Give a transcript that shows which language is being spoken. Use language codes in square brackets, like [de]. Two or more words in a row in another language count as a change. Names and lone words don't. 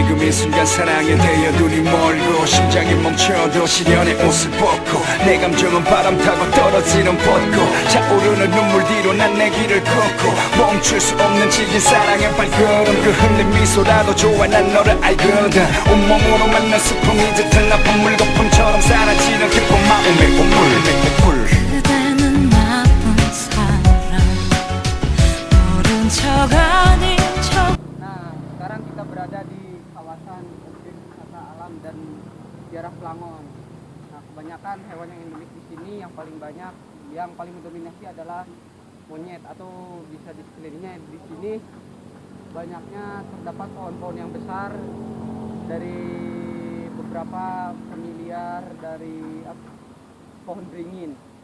[ko] 이 순간 사랑에 대여 눈이 멀고 심장이 멈춰도 시련의 옷을 벗고 내 감정은 바람 타고 떨어지는 벚꽃 차오르는 눈물 뒤로 난 내 길을 걷고 멈출 수 없는 질긴 사랑의 발걸음 그 흔든 미소라도 좋아 난 너를 알거든 온몸으로 만난 슬픔이 짙은 나쁜 물거품처럼 사라지는 깊은 마음의 보물 그대는 나쁜 사람 모른 척 아닌 척. [id] Nah, sekarang kita berada di kawasan objek wisata alam dan sejarah Pelangon. Nah, kebanyakan hewan yang endemik di sini yang paling banyak, yang paling mendominasi adalah monyet atau bisa di sekelilingnya di sini banyaknya terdapat pohon-pohon yang besar dari beberapa familiar dari pohon beringin.